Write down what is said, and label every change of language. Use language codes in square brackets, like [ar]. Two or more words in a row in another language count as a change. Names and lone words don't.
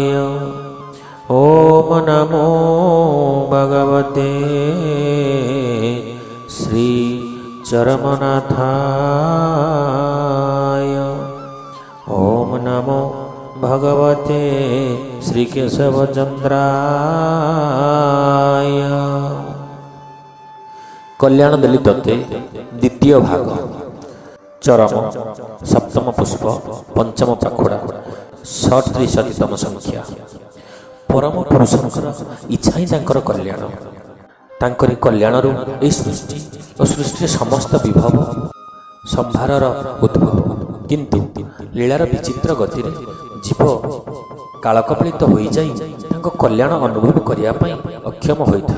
[sa] ओम नमो भगवते श्री चरमनाथाय। ओम नमो भगवते श्री केशवचंद्राय। [or] କଲ୍ୟାଣ ଦେଲି ତତେ ଦ୍ୱିତୀୟ ଭାଗ ଚରମ ସପ୍ତମ ପୁଷ୍ପ ପଞ୍ଚମ ପାଖୁଡ଼ା 37ତମ ସଂଖ୍ୟା। ପରମ ପୁରୁଷଙ୍କର ଇଚ୍ଛା ହିଁ ତାଙ୍କର କଲ୍ୟାଣ। ତାଙ୍କରି କଲ୍ୟାଣରୁ ଏ ସୃଷ୍ଟି ଓ ସୃଷ୍ଟି ସମସ୍ତ ବିଭବ ସମ୍ଭାରର ଉଦ୍ଭବ। କିନ୍ତୁ ଲୀଳାର ବିଚିତ୍ର ଗତି ଜୀବ କାଳକବଳିତ ହୋଇ ଯାଇ ତାଙ୍କ କଲ୍ୟାଣ ଅନୁଭବ କରିବା ପାଇଁ ଅକ୍ଷମ ହୋଇଥାଏ।